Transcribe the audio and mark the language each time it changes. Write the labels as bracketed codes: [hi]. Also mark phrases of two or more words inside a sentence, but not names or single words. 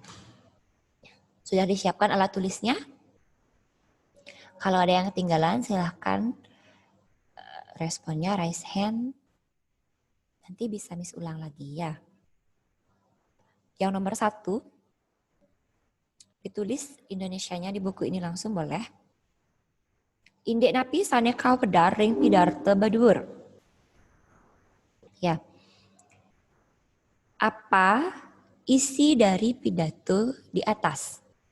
[id] Sudah disiapkan alat tulisnya? Kalau ada yang ketinggalan silahkan responnya [en] raise hand. [id] Nanti bisa Miss ulang lagi ya. Yang nomor 1, ditulis Indonesianya di buku ini langsung boleh. [ban] Indek napi sane kau pedar ring pidarte badur. [id] Ya. Apa isi dari pidato di atas?